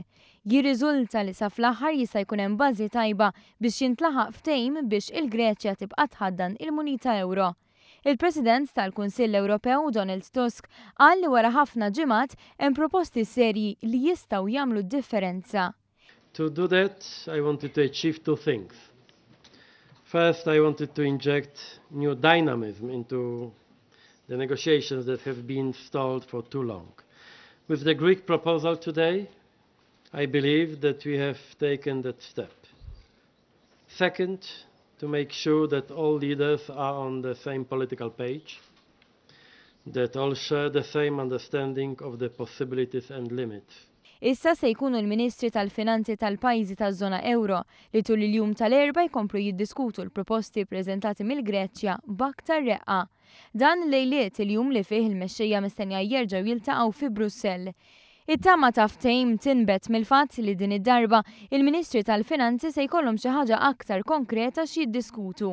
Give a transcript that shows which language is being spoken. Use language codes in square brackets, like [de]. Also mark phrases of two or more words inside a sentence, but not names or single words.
[mt] Jirriżulta li sa fl-aħħar jista' jkun hemm bażi tajba biex jintlaħaq ftehim biex il-Greċja tibqa' tħaddan il-munita euro. Il-President tal-Kunsill Ewropew Donald Tusk qal li wara ħafna ġimgħat hemm proposti serji li jistgħu jagħmlu d-differenza. [en] To do that, I wanted to achieve two things. First, I wanted to inject new dynamism into the negotiations that have been stalled for too long. With the Greek proposal today, I believe that we have taken that step. Second, to make sure that all leaders are on the same political page, that all share the same understanding of the possibilities and limits. [mt] Issa se jkunu l-Ministri tal-Finanzi tal-pajjiżi taż-żona euro li tul il-jum tal-erba' jkomplu jiddiskutu l-proposti ppreżentati mill-Greċja b'aktar reqqa. Dan lejliet il-jum li fih il-mexxejja mistennija jerġgħu jiltaqgħu fi Brussell. It-tama ta' ftehim tinbet mill-fatt li din id-darba il-Ministri tal-Finanzi se jkollhom xi ħaġa aktar konkreta xi jiddiskutu.